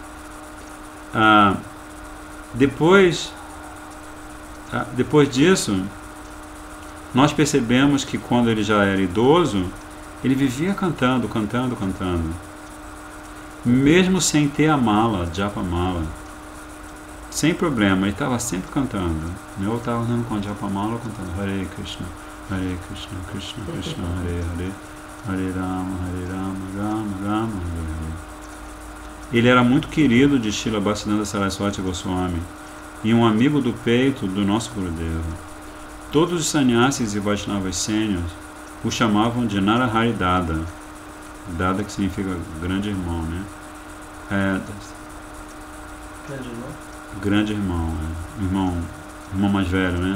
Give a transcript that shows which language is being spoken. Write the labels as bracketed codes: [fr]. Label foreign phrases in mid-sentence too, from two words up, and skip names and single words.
[pt] Depois disso, nós percebemos que quando ele já era idoso, ele vivia cantando. Mesmo sem ter a mala, [sa] japa mala. [pt] Sem problema, ele estava sempre cantando. Eu estava andando com a [sa] japa mala, [pt] cantando [sa] Hare Krishna, Krishna Krishna, Hare Hare, Hare Rama, Rama Rama, Hare Hare. [pt] Ele era muito querido de Srila Bhaktisiddhanta Saraswati Goswami e um amigo do peito do nosso Gurudeva. Todos os sannyasis e Vaishnavas sêniores o chamavam de Narahari Dada. Dada que significa grande irmão, né? Grande irmão, irmão mais velho, né?